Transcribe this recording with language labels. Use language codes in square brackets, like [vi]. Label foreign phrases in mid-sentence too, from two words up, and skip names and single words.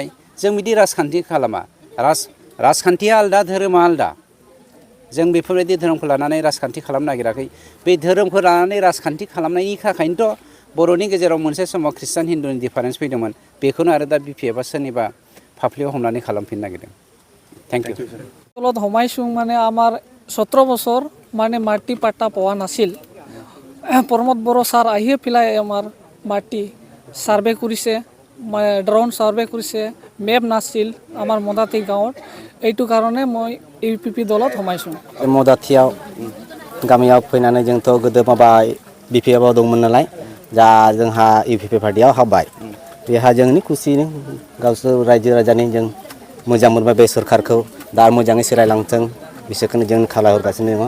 [brx] जों बिदि राजखान्थि खालामा। राजखान्थिया आलदा, धोरोमा आलदा। जों बेफोरबायदि धोरोमखौ लानानै राजखान्थि खालामनो नागिराखै। बे धोरोमखौ लानानै राजखान्थि खालामनायनि थाखायनोथ' बर'नि गेजेराव मोनसे समाव ख्रिस्टान हिन्दुनि डिफारेन्स फैदोंमोन। बेखौनो आरो दा BPF सोरनिबा फाफ्लियाव हमनानै खालामफिननो नागिरदों। [en] thank you. [as] তলত সোমাইছোঁ মানে আমাৰ 17 বছৰ মানে মাটি পাট্টা পোৱা নাছিল। প্ৰমোদ বড়ো ছাৰ আহিয়ে পেলাই আমাৰ মাটি ছাৰ্ভে কৰিছে, [en] drone survey [as] কৰিছে, মেপ নাছিল আমাৰ মদাতি গাঁৱত। এইটো কাৰণে মই UPP দলত সোমাইছোঁ। [brx] मदातियाव गामियाव फैनानै जोंथ' गोदो माबा BPF आव दंमोन नालाय। दा जोंहा UPP पार्टियाव हाबबाय। बेहा जोंनि खुसिनि गावसोर रायजो राजानि जों मोजां मोनबाय बे सोरखारखौ। दा मोजाङै सोलायलांथों बिसोरखौनो जों खावलायहरगासिनो दङ।